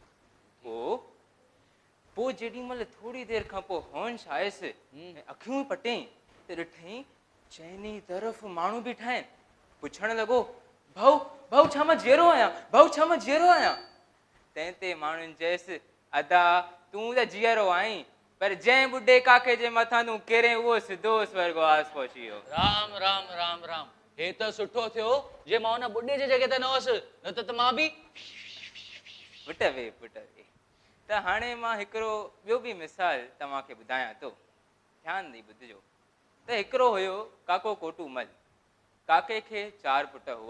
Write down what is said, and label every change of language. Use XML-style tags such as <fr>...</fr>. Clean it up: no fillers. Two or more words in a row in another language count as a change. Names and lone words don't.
<sd>पोइ जेॾी महिल थोरी देरि खां पोइ होश आयसि ऐं अखियूं पटें त ॾिठई चइनी तरफ़ माण्हू बीठा आहिनि। पुछणु लॻो भाऊ भाऊ छा मां जीअरो आहियां, भाऊ छा मां जीअरो आहियां। तंहिं ते माण्हुनि चयसि अदा तूं त जीअरो आहीं, पर जंहिं ॿुढे काके जे मथां तूं किरे उहो सिधो स्वर्गवास पहुची वियो। राम राम राम राम, हे त सुठो थियो जे मां हुन ॿुढे जे जॻह ते न हुअसि, न त मां बि पुट वे पुट वे। त हाणे मां हिकिड़ो ॿियो बि मिसाल तव्हांखे ॿुधायां थो, ध्यानु ॾेई ॿुधिजो। त हिकिड़ो हुयो काको कोटूमल। काके खे 4 पुट हुआ।</sd>